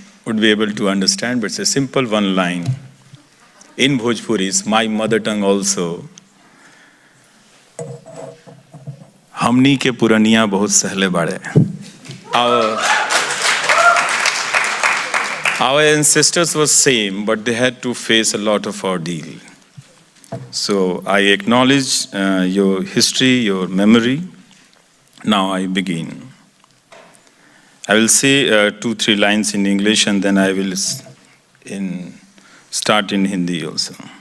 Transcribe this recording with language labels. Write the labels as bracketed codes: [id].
[en] would be able to understand, but it's a simple one line. In Bhojpuri, is my mother tongue also. [bho] हमनी के पुरनिया बहुत सहले बाड़े. [en] Our ancestors were same, but they had to face a lot of ordeal. So I acknowledge your history, your memory. Now I begin. I will say 2-3 lines in English and then I will start in Hindi also.